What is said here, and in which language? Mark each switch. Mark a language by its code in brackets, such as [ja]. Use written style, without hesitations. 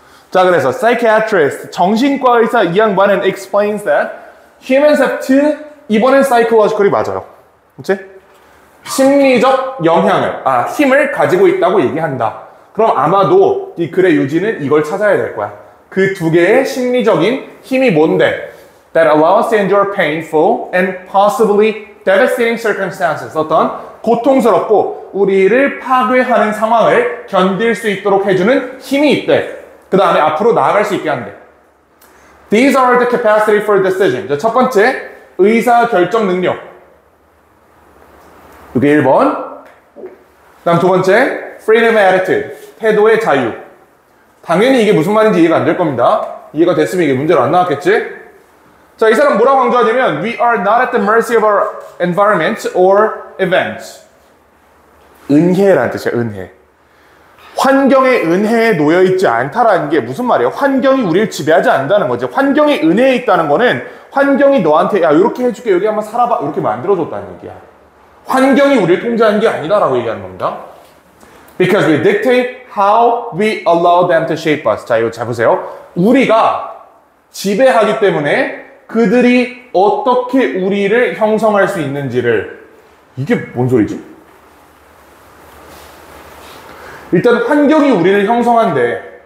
[ko] 자, 그래서 psychiatrist 정신과 의사 이 양반은 [en] explains that humans have two. [ko] 이번엔 psychological이 맞아요. 그치? 심리적 영향을 힘을 가지고 있다고 얘기한다. 그럼 아마도 이 글의 유지는 이걸 찾아야 될 거야. 그 두 개의 심리적인 힘이 뭔데? [en] That allows to endure painful and possibly devastating circumstances. [ko] 어떤 고통스럽고 우리를 파괴하는 상황을 견딜 수 있도록 해주는 힘이 있대. 그 다음에 앞으로 나아갈 수 있게 한대. [en] These are the capacity for decision. [ko] 첫 번째, 의사 결정 능력. 이게 1번. 다음 두 번째, [en] freedom of attitude. [ko] 태도의 자유. 당연히 이게 무슨 말인지 이해가 안 될 겁니다. 이해가 됐으면 이게 문제로 안 나왔겠지? 자, 이 사람 뭐라고 강조하냐면 [en] We are not at the mercy of our environment or events. [ko] 은혜라는 뜻이야, 은혜. 환경의 은혜에 놓여있지 않다라는 게 무슨 말이에요? 환경이 우리를 지배하지 않는다는 거지. 환경의 은혜에 있다는 거는 환경이 너한테 이렇게 해줄게, 여기 한번 살아봐 이렇게 만들어줬다는 얘기야. 환경이 우리를 통제하는 게 아니다라고 얘기하는 겁니다. [en] Because we dictate how we allow them to shape us. [ko] 자, 이거 잘 보세요. 우리가 지배하기 때문에 그들이 어떻게 우리를 형성할 수 있는지를. 이게 뭔 소리지? 일단 환경이 우리를 형성한대.